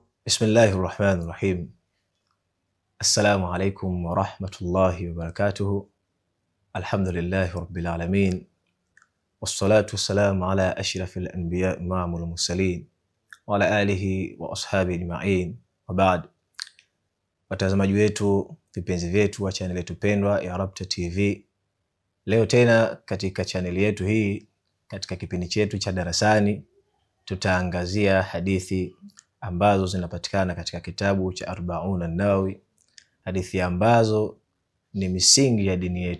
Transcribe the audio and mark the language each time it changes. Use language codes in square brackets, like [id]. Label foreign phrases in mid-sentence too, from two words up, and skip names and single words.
[ar] بسم الله الرحمن الرحيم. السلام عليكم ورحمة الله وبركاته. الحمد لله رب العالمين. والصلاة والسلام على أشرف الأنبياء إمام المرسلين وعلى آله وأصحابه أجمعين. وبعد. [sw] Watazamaji wetu, vipenzi vyetu wa channel yetu pendwa ya Rabta TV. Leo tena katika channel yetu hii, katika kipindi chetu cha darasani, tutaangazia hadithi ambazo zinapatikana katika kitabu cha Arba'un an-Nawawi, hadithi ambazo ni misingi ya dini yetu.